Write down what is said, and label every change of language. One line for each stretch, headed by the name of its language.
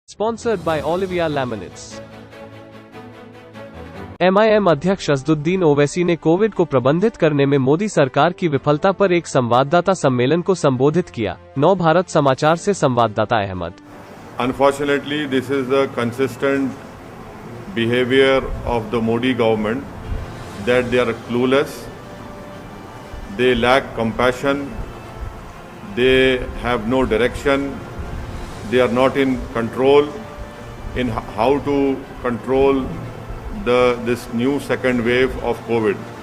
English: Sponsored by Olivia Laminates.
Hindi: MIM अध्यक्ष असदुद्दीन ओवैसी ने Covid को प्रबंधित करने में मोदी सरकार की विफलता पर एक संवाददाता सम्मेलन को संबोधित किया। नव भारत समाचार से संवाददाता Ahmad.
English: Unfortunately, this is the consistent behavior of the Modi government that they are clueless, they lack compassion, they have no direction, they are not in control in how to control this new second wave of COVID.